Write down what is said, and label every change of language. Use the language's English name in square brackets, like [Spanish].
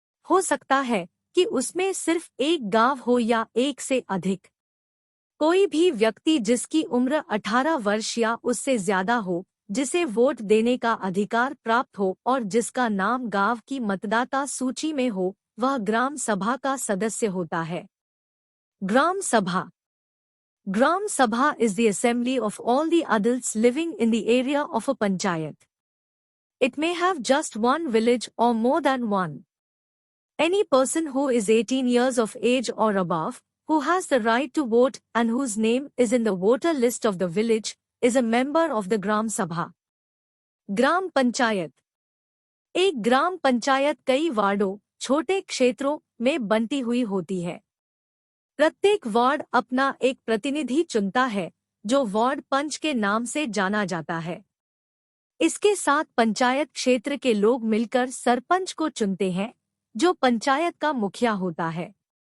[Hindi] हो सकता है कि उसमें सिर्फ एक गांव हो या एक से अधिक। कोई भी व्यक्ति जिसकी उम्र 18 वर्ष या उससे ज्यादा हो, जिसे वोट देने का अधिकार प्राप्त हो और जिसका नाम गांव की मतदाता सूची में हो, वह ग्राम सभा का सदस्य होता है। ग्राम सभा। [English] Gram Sabha is the assembly of all the adults living in the area of a panchayat. It may have just one village or more than one. Any person who is 18 years of age or above, who has the right to vote and whose name is in the voter list of the village, is a member of the Gram Sabha. [Hindi] ग्राम पंचायत। एक ग्राम पंचायत कई वार्डों, छोटे क्षेत्रों में बंटी हुई होती है। प्रत्येक वार्ड अपना एक प्रतिनिधि चुनता है, जो वार्ड पंच के नाम से जाना जाता है। इसके साथ पंचायत क्षेत्र के लोग मिलकर सरपंच को चुनते हैं, जो पंचायत का मुखिया होता है।